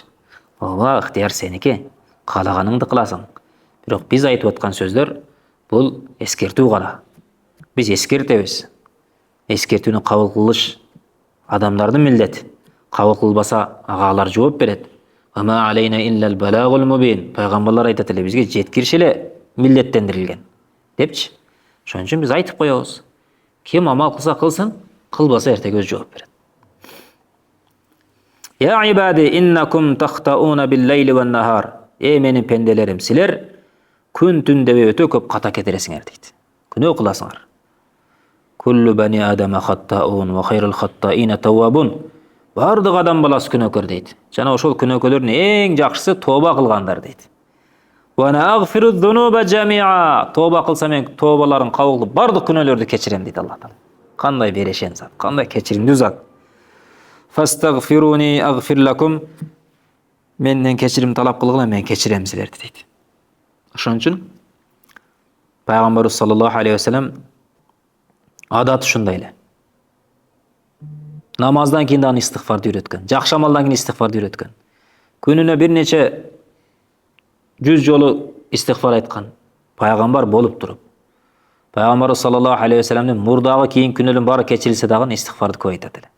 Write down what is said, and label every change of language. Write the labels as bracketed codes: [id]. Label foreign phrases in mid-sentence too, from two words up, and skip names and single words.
[ky] Ооба, ыктыяр сеники. Каалаганыңды кыласың. Бирок биз айтып аткан сөздөр бул эскертүү гана. Биз эскертебиз. Эскертүүнү кабыл кылыш адамдардын милдети. Кабыл кылбаса агалар жооп берет. [ar] وما علينا إلا البلاغ المبين. [ky] Пайгамбарлар айтат эле бизге жеткириш эле милдеттендирилген депчи. Ошон үчүн биз айтып коебуз. Ким амал кылса кылсын, кылбаса эртеге өз жооп берет. [ar] يا عبادي إنكم تخطئون بالليل والنهار. [ky] Менин пенделерим, силер күн түн дебей өтө көп ката кетересиңер дейт. Күнөө кыласыңар. [ar] كل بني آدم خطاء وخير الخطائين التوابون. [ky] Бардык адам баласы күнөөкөр дейт. Жана ошол күнөөкөлөрдүн эң жакшысы тооба кылгандар дейт. [ar] وأنا أغفر الذنوب جميعا. [ky] Тооба кылса мен тообаларын кабыл кылып бардык күнөөлөрдү кечирем дейт Аллах Таала. Кандай берешен зат, кандай кечиримдүү зат. [ar] فاستغفروني أغفر لكم. [ky] Менден кечирим талап кылгыла, мен кечирем силерди дейт. Ошон үчүн Пайгамбарыбыз [ar] صلى الله عليه وسلم [ky] адаты ушундай эле. Намаздан кийин дагы истигфарды үйрөткөн. Жакшы амалдан кийин истигфарды үйрөткөн. Күнүнө бир нече 100 жолу истигфар айткан пайгамбар болуп туруп. Пайгамбарыбыз [ar] صلى الله عليه و [ky] салламдын мурдагы кийин күнөөлөрүн баары кечирилсе дагы истигфарды көп айтат эле.